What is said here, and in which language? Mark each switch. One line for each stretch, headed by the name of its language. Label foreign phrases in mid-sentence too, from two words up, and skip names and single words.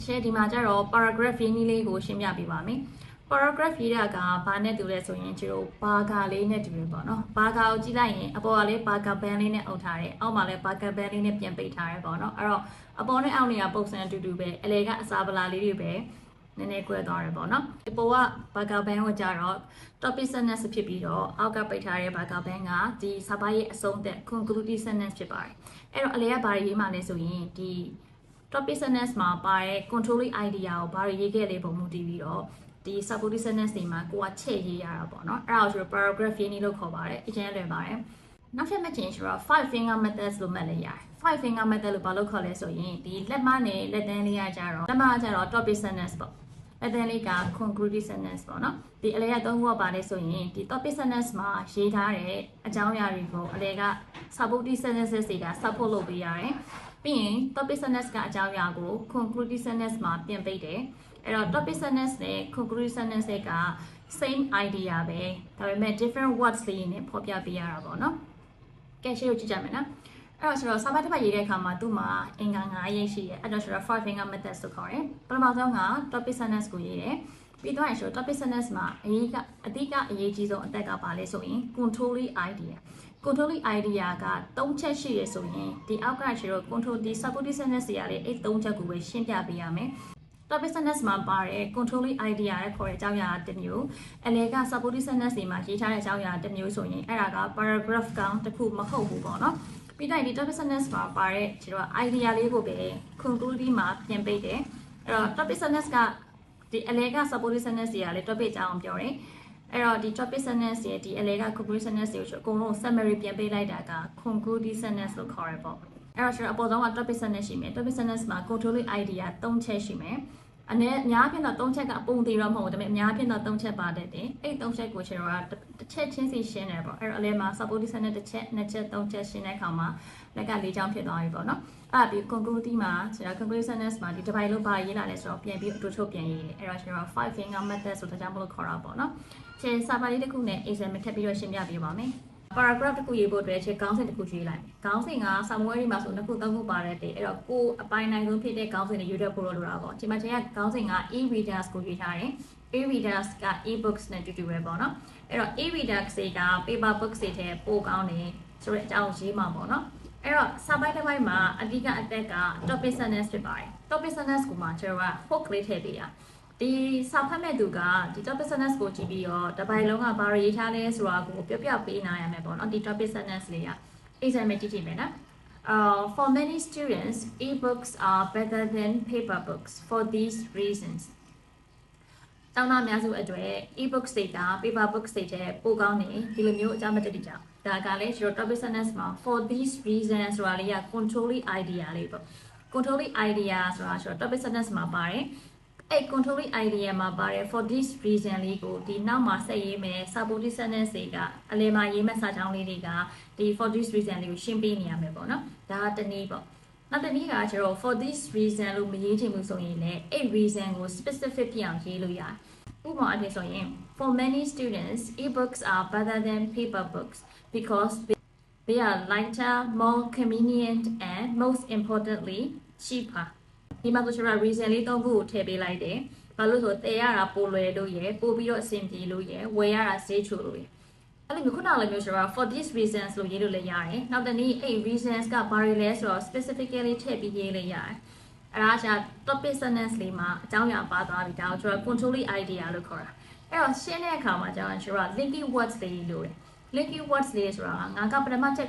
Burmese: ရှယ်ဒီမှာကျတော့ paragraph ရင်းကြီးလေးကိုရှင်းပြပေးပါမယ် paragraph ရေးတာကဘာနဲ့တူလဲဆိုရင်ကျတို့ဘာဂါလေးနဲ့တူတယ်ပေါ့နော်ဘာဂါကိုကြည့်လိုက်ရင်အပေါ်ကလေးဘာဂါဘန်လေးနဲ့အုပ်ထား တယ်အောက်မှာလည်းဘာဂါဘန်လေးနဲ့ပြန်ပိတ်ထားတယ်ပေါ့နော်အဲ့တော့အပေါ်နဲ့အောက်နေကပုံစံအတူတူပဲအလယ်ကအစာပလာလေးတွေပဲန ည်းနည်းကွဲသွားတယ်ပေါ့နော်အပေါ်ကဘာဂါဘန်ကိုကြတော့
English: topic sentence
Burmese: ဖြစ်ပြီးတော့အောက်ကပိတ်ထားတဲ့ဘာဂါဘန်ကဒီစာပိုင်းရဲ့အဆုံးသက်
English: conclusive sentence
Burmese: ဖြစ်ပါတယ်အဲ့တော့အလယ်ကဘာရေးမှလဲဆိုရင်ဒီ
English: topic sentence
Burmese: မှာပါတဲ့
English: controlling idea
Burmese: ကိုဘာတွေရေးခဲ့လဲပုံမူတည်ပြီးတော့ဒီ
English: supporting sentence
Burmese: တွေမှာကိုကချဲ့ရေးရတာပေါ့နော်အဲ့ဒါကိုဆိုတော့ paragraph ရင်းလို့ခေါ်ပါတယ်အကျဉ်းလွယ်ပါတယ်နောက်ထပ်မှတ်ချင်ဆိုတော့
English: five finger methods
Burmese: လို့မှတ်လိုက်ရတယ် five
English: finger method
Burmese: လို့ဘာလို့ခေါ်လဲဆိုရင်ဒီလက်မနဲ့လက်သန်းလေးကကြတော့လက်မကကြတော့
English: topic sentence
Burmese: ပေါ့လက်သန်းလေးက
English: conclusive sentence
Burmese: ပေါ့နော်ဒီအလဲကသုံးခု ကပါလဲဆိုရင်ဒီ
English: topic sentence
Burmese: မှာရေးထားတဲ့အကြောင်းအရာတွေကိုအလဲက
English: supporting sentences
Burmese: တွေက support လုပ်ပေးရတယ်ပြီးရင်
English: topic sentence
Burmese: ကအကြောင်းအရာကို
English: conclusive sentence
Burmese: မှာပြန်ပိတ်တယ်အဲ့တော့
English: topic sentence
Burmese: နဲ့
English: conclusive sentence
Burmese: က
English: same idea
Burmese: ပဲဒါပေမဲ့
English: different words
Burmese: လေးနဲ့ဖော်ပြပေးရတာပေါ့နော်ကဲရှေ့ကိုကြည့်ကြမယ်နော်အဲ့တော့ဆိုတော့စာမတစ်ပတ်ရေးတဲ့အခါမှာသူ့မှာအင်္ဂါ9ရိပ်ရှိတယ်အဲ့တော့ဆိုတော့
English: five finger method
Burmese: ဆိုခေါ်တယ်ပထမဆုံးက
English: topic sentence
Burmese: ကိုရေးတယ် ပြီးတော့ဆိုတော့
English: topic sentence
Burmese: မှာအဓိကအရေးကြီးဆုံးအသက်ကပါလဲဆိုရင်
English: controlling idea controlling idea
Burmese: က3ချက်ရှိရဆိုရင်ဒီအောက်ကကျတော့ control ဒီ
English: supporting sentence
Burmese: တွေကလေအဲ့3ချက်ကိုပဲရှင်းပြပေးရမယ်
English: topic sentence
Burmese: မှာပါတဲ့
English: controlling idea
Burmese: ရဲ့ခေါ်တဲ့အကြောင်းအရာတစ်မျိုးအလဲက
English: supporting sentence
Burmese: တွေမှာရေးထားတဲ့အကြောင်းအရာတစ်မျိုးဆိုရင်အဲ့ဒါက paragraph ကောင်တစ်ခုမဟုတ်ဘူးပေါ့နော်ပြီးတော့ဒီ
English: topic sentence
Burmese: မှာပါတဲ့ကျတော့ idea လေးကိုပဲ conclusive မှာပြင်ပိတ်တယ်အဲ့တော့
English: topic sentence
Burmese: ကဒီအလဲက
English: supporting sentence
Burmese: တွေကလေ topic အကြောင်းပြောတယ်အဲ့တော့ဒီ
English: topic sentence
Burmese: ရဲ့ဒီအလဲက
English: conclusive sentence
Burmese: တွေကိုအကုန်လုံး summary ပြန်ပေးလိုက်တာက
English: conclusive sentence
Burmese: လို့ခေါ်ရပေါ့အဲ့တော့ကျွန်တော်အပေါ်ဆုံးက
English: topic sentence
Burmese: ရှိမယ်
English: topic sentence
Burmese: မှာ
English: controlling idea
Burmese: 3 ချက်ရှိမယ်အများဖြင့်တော့3ချက်ကအပုံသေးတော့မဟုတ်ဘူးဒါပေမဲ့အ များဖြင့်တော့3ချက်ပါတတ်တယ်အဲ့3ချက်ကိုကျွန်တော်ကတစ်ချက်ချင်းစီရှင်းတယ်ပေါ့အဲ့တော့အလဲမှာ
English: supporting sentence
Burmese: တစ်ချက်2ချက်3ချက်ရှင်းတဲ့အခါမှာလက်က4ချောင်းဖြစ်သွားပြီပေါ့နော်အဲ့ပြီး conclusive မှာကျွန်တော်
English: conclusive sentence
Burmese: မှာဒီတစ်ပိုင်းလုံးပါရေးလာလဲ ဆိုတော့ပြန်ပြီးအတူချုပ်ပြန်ရေးတယ်အဲ့တော့ကျွန်တော်
English: five finger method
Burmese: ဆိုတာကြောင့်မလို့ခေါ်တာပေါ့နော်ခြေစာပါလေးတစ်ခုနဲ့ exam ထပ်ပြီးတော့ရှင်းပြပေးပါမယ် paragraph တစ်ခုရေးဖို့အတွက်ခြေခေါင်းစဉ်တစ်ခုရေး လိုက်ခေါင်းစဉ်ကစာမွေးရီမှာဆို2ခု3ခုပါတဲ့တဲ့အဲ့တော့ကိုအပိုင်းနိုင်ဆုံးဖြစ်တဲ့ခေါင်းစဉ်တွေရွေးတက်ဖို့လိုတာပေါ့ဒီမှာခြေက ခေါင်းစဉ်က e-readers ကိုရေးထားတယ် e-readers က e-books နဲ့တူတူပဲပေါ့နော်အဲ့တော့ e-readers တွေက
English: paper books
Burmese: တွေထဲပို့ကောင်းတယ်ဆိုတဲ့အကြောင်းရေးမှာပေါ့နော်အဲ့တော့စာပိုင်းတစ်ပိုင်းမှာအဓိကအသက်က
English: topic sentence
Burmese: ဖြစ်ပါတယ်
English: topic sentence
Burmese: ကိုမှကျွန်တော်က hook လေးထည့်ပေးတာဒီစာဖတ်မဲ့သူကဒီ
English: topic sentence
Burmese: ကိုကြည့်ပြီးတော့တစ်ပိုင်းလုံးကဘာရေးထားလဲဆိုတာကိုပြပေးနိုင်ရမယ်ပေါ့နော်ဒီ
English: topic sentence
Burmese: လေးက exam ကြည့်မယ်နော်
English: for many students e-books are better than paper books for these reasons
Burmese: ကျောင်းသားများစုအတွက် e-books တွေက paper books တွေတဲ့ပိုကောင်းတယ်ဒီ လိုမျိုးအကြောင်းမတတိကြောင့်ဒါကလည်းကျွန်တော်
English: topic sentence
Burmese: မှာ
English: for these reasons
Burmese: ဆိုတာလေးက
English: controlling idea
Burmese: လေးပေါ့
English: controlling idea
Burmese: ဆိုတာကျွန်တော်
English: topic sentence
Burmese: မှာပါတယ်အဲ့
English: controlling idea
Burmese: မှာပါတယ်
English: for this reason
Burmese: လေးကိုဒီနောက်မှာဆက်ရေးမယ်
English: supporting sentence
Burmese: တွေကအလယ်မှာရေးမဲ့စာကြောင်းလေးတွေကဒီ
English: for this reason
Burmese: လေးကိုရှင်းပေးနေရမယ်ပေါ့နော်ဒါကတနည်းပေါ့နောက်တနည်းကကျတော့
English: for this
Burmese: reason လို့မရေးချင်ဘူးဆိုရင်လည်းအဲ့ reason ကို specific ပြအောင်ရေးလို့ရတယ်ဥပမာအဖြစ်ဆိုရင်
English: for many students e-books are better than paper books because they are lighter, more convenient and most importantly cheaper
Burmese: ဒီမှာဆိုတော့ reason လေး3ခုကိုထည့်ပေးလိုက်တယ်ဘာလို့ဆိုတည်ရတာပိုလွယ်လို့ရယ်ပို့ပြီးတော့အဆင်ပြေလို့ရယ်ဝယ်ရတာဈေးချိုလို့ရယ်အဲ့လိုမျိုးခုနကလည်းမျိုးဆိုတော့ for
English: these reasons
Burmese: လို့ရေးလို့လည်းရတယ်နောက်တနည်းအဲ့ reasons ကဘာတွေလဲဆိုတော့ specifically ထည့်ပြီးရေးလို့ရတယ်အဲ့ဒါက
English: topic sentence
Burmese: လေးမှာအကြောင်းအရာပါသွားပြီဒါကိုကျွန်တော်
English: controlling idea
Burmese: လို့ခေါ်တာအဲ့တော့ရှင်းတဲ့အခါမှာကျွန်တော်
English: linking words
Burmese: လေးလို့တယ်
English: linking words
Burmese: လေးဆိုတာငါကပထမချက်ကို